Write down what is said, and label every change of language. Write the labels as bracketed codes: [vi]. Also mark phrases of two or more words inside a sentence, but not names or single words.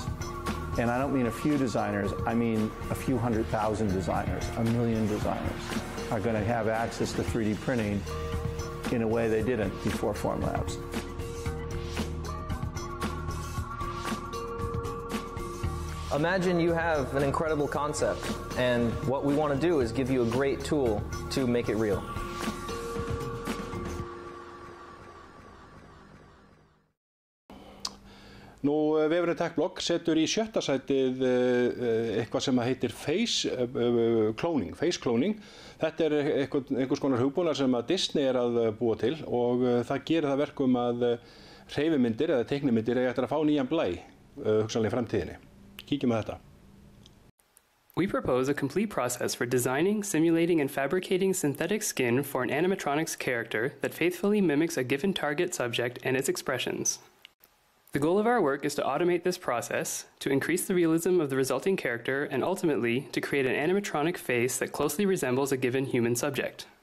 [en] And I don't mean a few designers, I mean a few 100,000 designers, 1 million designers are going to have access to 3D printing in a way they didn't before Formlabs. Imagine you have an incredible concept, and what we want to do is give you a great tool to make it real. [is] Nú, vefurinn Techblog setur í 7. sætið eitthvað sem heitir [en] face cloning. [is] Þetta einhvers konar hugbúnaður sem að Disney að búa til og það gerir það verkum að hreyfimyndir eða teiknimyndir eiga eftir að fá nýjan blæ hugsanlega í framtíðinni. Kíkjum á þetta. [en] We propose a complete process for designing, simulating, and fabricating synthetic skin for an animatronics character that faithfully mimics a given target subject and its expressions. The goal of our work is to automate this process, to increase the realism of the resulting character, and ultimately to create an animatronic face that closely resembles a given human subject.